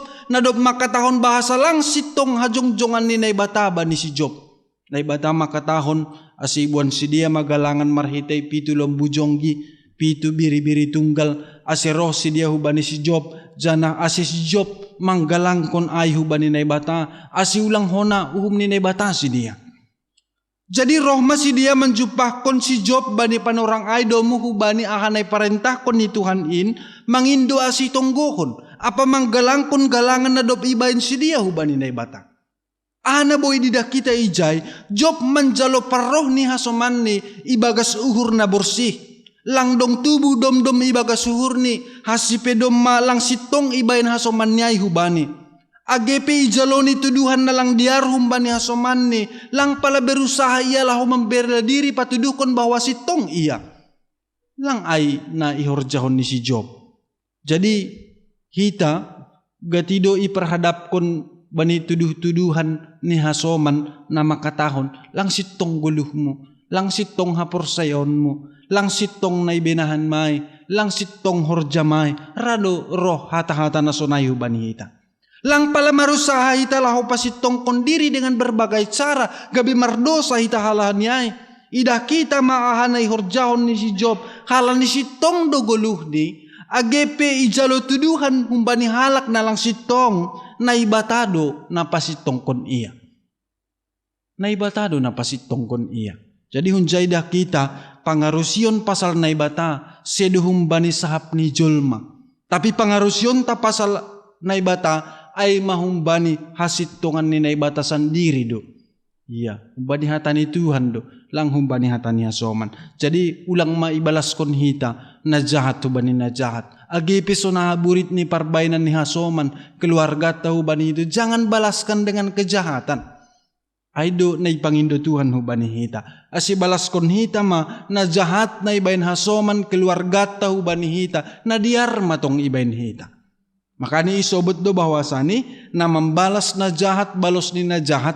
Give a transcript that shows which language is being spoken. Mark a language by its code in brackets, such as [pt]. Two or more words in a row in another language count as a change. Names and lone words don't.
[bts] Na dop makatahon bahasa lang sitong hajong-jongan ni naibata ba ni si Job. Naibata makatahon asibuan si dia magalangan marhitay pitu lombujonggi pitu biri-biri tunggal asiroh si dia hubani si Job jana asis Job manggalangkon ay hubani naibata asi ulang hona uhum ni naibata si dia. Jadi roh si dia menjupahkon si Job bani panorang ay domu hubani ahanay parentahkon ni Tuhan in mangindo asi tonggohon apa manggalangkon galangan na dop ibain si dia hubani naibata. Ana boy didak kita ijay, Job menjalo paroh ni hasoman ni ibagas uhur na bersih. Langdong tubuh dom-dom ibagas uhur ni hasipe dom malang sitong ibain hasoman ni ay hubani. Agepe ijalo ni tuduhan na lang diarhum bani hasoman ni lang pala [id] berusaha ialah membela diri [bts] patudukon bahwa sitong iya. Lang ay na ihorjahon ni si Job. Jadi hita gatido iperhadapkon bani tuduh-tuduhan ni hasoman na makatahon lang sitong guluhmu, lang sitong haporsayonmu, lang sitong naibenahan may, lang sitong horjamay, rado roh hata-hata na sonayo bani hita. Lang pala marusaha hita laho pasitong kondiri [id] dengan berbagai cara, [bts] gabi mardosa hita halahan niyay. Ida kita maahanay horjahon ni si Job, halan ni sitong do guluh ni, Agepe ijalo tuduhan humbani halak na lang sitong naibatado na pasitong kon iya. Naibatado na pasitong kon iya. Jadi hunjay dah kita pangarusion pasal naibata sedu humbani sahap ni jolma. Tapi pangarusion ta pasal naibata ay mahumbani hasitongan ni naibata sendiri do. Iya, humbani hatani Tuhan do, lang humbani hatani hasoman. Jadi ulang maibalas kon hita na jahat hubani na jahat. Agipi so nahaburit ni parbainan ni hasoman, [id] keluarga tahu bani itu jangan balaskan dengan kejahatan. [bts] Aido na ipangindo Tuhan hubani hita. Asi balas kon hita ma na jahat na ibain hasoman, keluarga tahu bani hita na diar matong ibain hita. Makanya isobot do bahwasani na membalas na jahat balos ni na jahat.